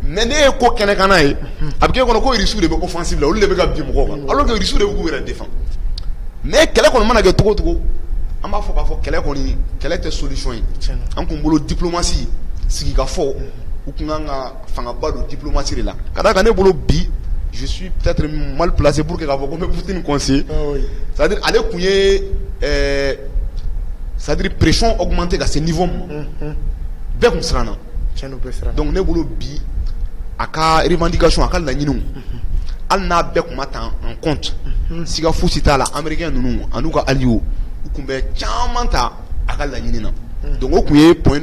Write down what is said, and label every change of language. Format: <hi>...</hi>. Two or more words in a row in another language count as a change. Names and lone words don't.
<bm>mais ne ye ko kɛnɛkana ye a bɛ k'e kɔnɔ ko Russie de bɛ offensive la olu de bɛ ka bin mɔgɔw kan</bm> <fr>alors que</fr> <bm>Russie de b'u yɛrɛ défendre mais kɛlɛ kɔni mana kɛ cogo o cogo an b'a fɔ k'a fɔ kɛlɛ tɛ solution ye an kun bolo diplomatie sigikafɔ u kun kan ka fangaba don diplomatie de la ka d'a kan ne bolo bi</bm> <fr>je suis peut-être mal placé pour que</fr> <bm>k'a fɔ ko n bɛ Poutine conseiller</bm> <fr>c'est-à-dire</fr> <bm>ale kun ye</bm> <fr>c'est-à-dire pression augmentée</fr> <bm>ka se niveau ma bɛɛ kun siranna donc ne bolo bi a ka revendication a ka laɲiniw hali n'a bɛɛ kun ma ta</bm> <fr>en compte</fr> <bm>siga fosi t'a la Américain ninnu an'u ka alliés u kun bɛ caman ta a ka laɲini na donc o kun ye point</bm>